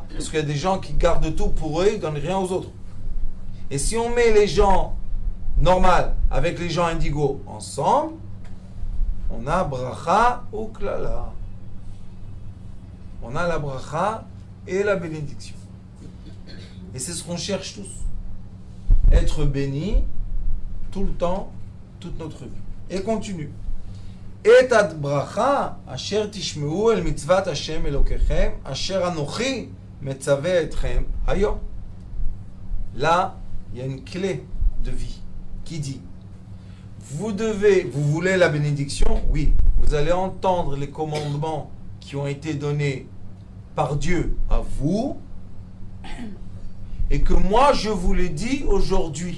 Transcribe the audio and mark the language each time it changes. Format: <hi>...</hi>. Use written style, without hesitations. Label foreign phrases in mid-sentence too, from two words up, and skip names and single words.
<fr>Parce qu'il y a des gens qui gardent tout pour eux, ils ne donnent rien aux autres. Et si on met les gens normaux avec les gens indigos ensemble, on a bracha ou klala. On a la bracha et la bénédiction. Et c'est ce qu'on cherche tous. Être béni tout le temps, toute notre vie. Et continue.</fr> <he>את הברכה אשר תשמעו אל מצות השם אלוקיכם אשר אנכי מצוה אתכם היום.</he> <fr>Là, il y a une clé de vie qui dit vous voulez la bénédiction? Oui. Vous allez entendre les commandements qui ont été donnés par Dieu à vous et que moi je vous les dis aujourd'hui.</fr>